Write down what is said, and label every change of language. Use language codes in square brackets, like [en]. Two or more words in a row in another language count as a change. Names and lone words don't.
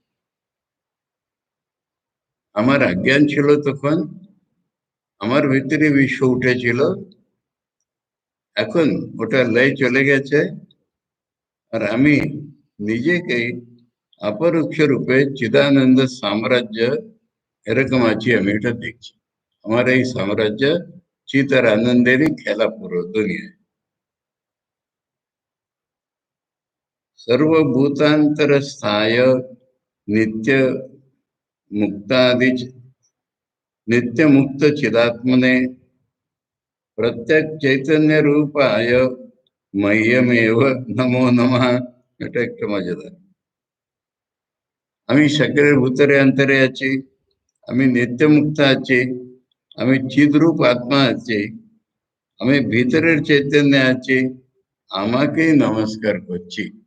[bn] আমার অজ্ঞান ছিল তখন, আমার ভিতরে বিশ্ব উঠেছিল, এখন ওটা লয় চলে গেছে, আর আমি নিজেকেই অপরোক্ষ রূপে চিদানন্দ সাম্রাজ্য এরকম আছি, আমি এটা দেখছি। আমার এই সাম্রাজ্য চিত আর আনন্দেরই খেলা পুরো দুনিয়ায়। [sa] सर्वभूतांतर स्थाय नित्य मुक्तादि नित्य मुक्त चिदात्मने प्रत्यक चैतन्य रूपाय मह्यमेव नमो नमः। [bn] এটা একটা মজাদার। আমি সকলের ভিতরে অন্তরে আছি, আমি নিত্য মুক্ত আছি, আমি চিদ্রূপ আত্মা আছি, আমি ভিতরের চৈতন্য আছি, আমাকেই নমস্কার করছি।